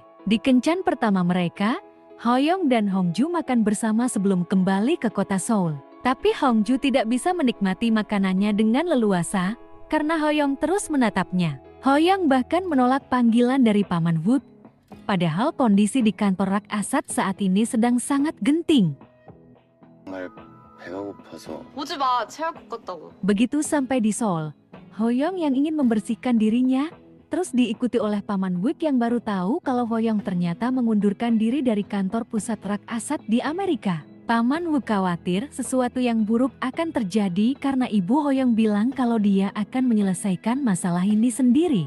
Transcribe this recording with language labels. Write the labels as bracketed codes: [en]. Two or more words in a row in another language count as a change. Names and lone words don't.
[id] Di kencan pertama mereka, Hoyong dan Hongju makan bersama sebelum kembali ke kota Seoul. Tapi Hongju tidak bisa menikmati makanannya dengan leluasa, karena Hoyong terus menatapnya. Hoyong bahkan menolak panggilan dari Paman Wook, padahal kondisi di kantor Rak Asad saat ini sedang sangat genting. [ko] 정말 배가 고파서. 오지 마. 체할 것 같다고. [id] Begitu sampai di Seoul, Hoyong yang ingin membersihkan dirinya, terus diikuti oleh Paman Wook yang baru tahu kalau Hoyong ternyata mengundurkan diri dari kantor pusat Rak Asad di Amerika. Paman Wook khawatir sesuatu yang buruk akan terjadi karena ibu Hoyong bilang kalau dia akan menyelesaikan masalah ini sendiri.